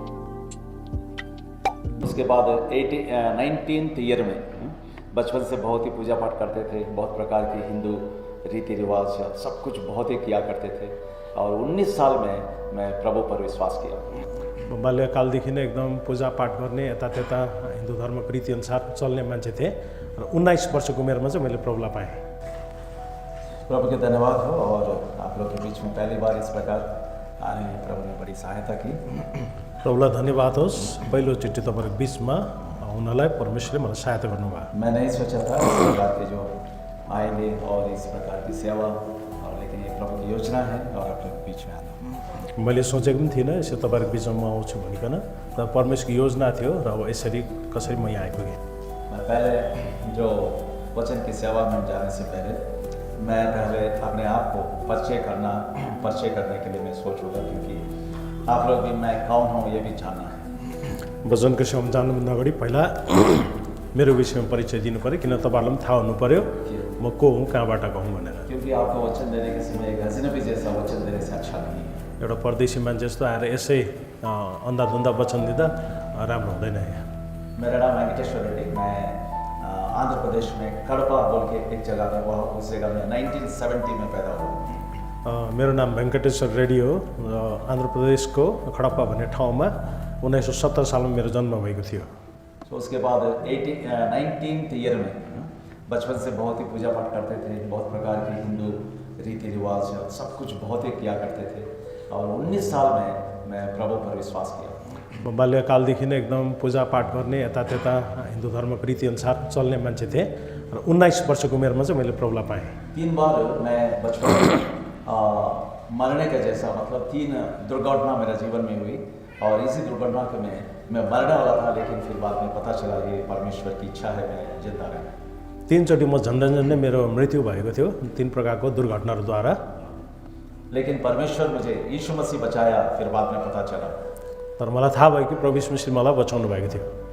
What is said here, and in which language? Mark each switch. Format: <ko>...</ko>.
<hi>उसके बाद 19th year में बचपन से बहुत ही पूजा पाठ करते थे, बहुत प्रकार की हिंदू रीति रिवाज सब कुछ बहुत ही किया करते थे और 19 साल में मैं प्रभु पर विश्वास किया।</hi> <ne>बाल्यकालदेखि नै एकदम पूजापाठ गर्ने यतात्यता हिन्दू धर्मको रीतिअनुसार चल्ने मान्छे थिएँ र 19 वर्षको उमेरमा चाहिँ मैले प्रभुलाई पाएँ।</ne> <hi>प्रभु के धन्यवाद हो और आप लोग के बीच में पहली बार इस प्रकार आने में प्रभु ने बड़ी सहायता की।</hi> <ne>प्रभुलाई धन्यवाद होस्, पहिलोचोटि तपाईँहरूको बिचमा हुनलाई परमेश्वरले मलाई सहायता गर्नुभयो।</ne> <hi>मैं नहीं सोचा था इस प्रकार के जो आएंगे और इस प्रकार की सेवा, और लेकिन ये प्रभु की योजना है और आप लोग के बीच में आना।</hi> <ne>मैले सोचेको पनि थिइनँ यसो तपाईँहरूको बिचमा म आउँछु भनिकन, तर परमेश्वरको योजना थियो र अब यसरी कसरी म यहाँ आइपुगेँ।</ne> <hi>मैं पहले जो वचन की सेवा में जाने से पहले मैं पहले अपने आप को परिचय करने के लिए मैं सोचूंगा, क्योंकि आप लोग भी मैं कौन हूँ ये भी जानना है।</hi> <ne>वचनको सेवामा जानुभन्दा अगाडि पहिला मेरो विषयमा परिचय दिनु पऱ्यो, किन तपाईँहरूलाई पनि थाहा हुनु पऱ्यो म को हुँ, कहाँबाट हुँ भनेर।</ne> <hi>क्योंकि आपको वचन देने के समय एक अजनबी जैसा वचन देने से अच्छा नहीं है।</hi> <ne>एउटा परदेशी मान्छे जस्तो आएर यसै अन्धाधुन्दा वचन दिँदा राम्रो हुँदैन। यहाँ</ne> <hi>मेरा नाम वेंकटेश्वर रेड्डी, मैं आंध्र प्रदेश में कड़पा बोल के एक जगह में, वहाँ उस जगह में 1970 में पैदा हुआ।</hi> <ne>मेरो नाम वेंकटेश्वर रेड्डी हो। आंध्र प्रदेशको खडप्पा भन्ने ठाउँमा 1970 सालमा मेरो जन्म भएको थियो।</ne> <hi>तो उसके बाद 19th ईयर में बचपन से बहुत ही पूजा पाठ करते थे, बहुत प्रकार की हिंदू रीति रिवाज सब कुछ बहुत ही किया करते थे और 19 साल में मैं प्रभु पर विश्वास किया।</hi> <ne>बाल्यकालदेखि नै एकदम पूजापाठ गर्ने यतात्यता हिन्दू धर्मको रीतिअनुसार चल्ने मान्छे थिएँ र 19 वर्षको उमेरमा चाहिँ मैले प्रभुलाई पाएँ।</ne> <hi>3 बार मैं बचपन में मरने का जैसा, मतलब 3 दुर्घटना मेरे जीवन में हुई और इसी दुर्घटना के में मैं मरने वाला था, लेकिन फिर बाद में पता चला ये परमेश्वर की इच्छा है मैं जिंदा रहना।</hi> <ne>3 चोटि म झन्डै मेरो मृत्यु भएको थियो 3 प्रकारको दुर्घटनाहरूद्वारा,</ne> <hi>लेकिन परमेश्वर मुझे यीशु मसीह बचाया, फिर बाद में पता चला।</hi> <ne>तर मलाई थाहा भयो कि प्रभु यीशु मसीहले मलाई बचाउनु भएको थियो।</ne>